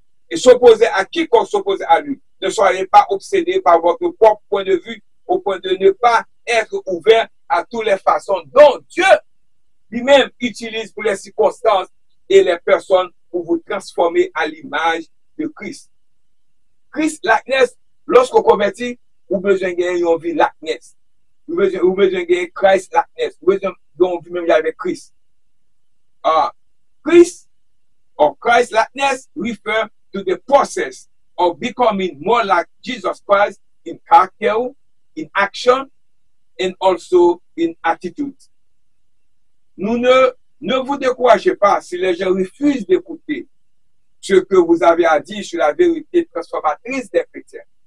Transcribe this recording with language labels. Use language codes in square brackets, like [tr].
[fr] Et s'opposer à quiconque s'oppose à lui. Ne soyez pas obsédés par votre propre point de vue, au point de ne pas être ouvert à toutes les façons dont Dieu lui-même utilise pour les circonstances et les personnes pour vous transformer à l'image de Christ. Christ, likeness, lorsqu'on convertit, vous avez besoin de gagner une vie likeness. Vous avez besoin de gagner Christ likeness. Vous avez besoin de vivre avec Christ. [en] Christ, or Christ likeness, refers to the process of becoming more like Jesus Christ in character, in action, and also in attitude. [fr] Ne vous découragez pas si les gens refusent d'écouter ce que vous avez à dire sur la vérité transformatrice des chrétiens.